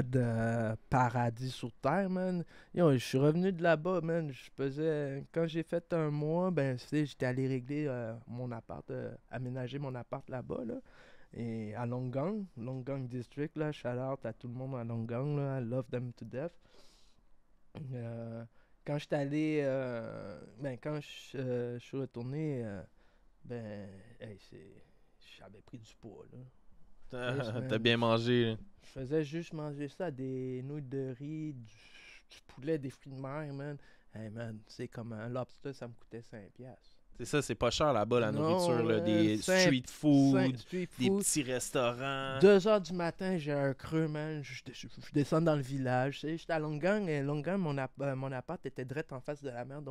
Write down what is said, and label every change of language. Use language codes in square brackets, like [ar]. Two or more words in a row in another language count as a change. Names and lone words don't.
[fr] god, paradis sur terre, man. Yo, je suis revenu de là-bas, man. Quand j'ai fait un mois, ben, tu sais, j'étais allé régler mon appart, aménager mon appart là-bas, là. Et à Longgang District, là, [en] shout out [fr] à tout le monde à Longgang, là. [en] I love them to death. [fr] Quand j'étais allé, quand je suis retourné, j'avais pris du poids, là. T'as bien mangé. Là. Je faisais juste manger ça, des nouilles de riz, du poulet, des fruits de mer, man. [en] Hey, man, [fr] c'est comme un lobster, ça me coûtait 5$. C'est ça, c'est pas cher là-bas, la Non, nourriture. Là, des cinq- [en] street food, [fr] Street des food. petits restaurants. 2h du matin, j'ai un creux, man. Je descends dans le village. Tu sais, j'étais à Longgang et Longgang, mon appart était direct en face de la mer.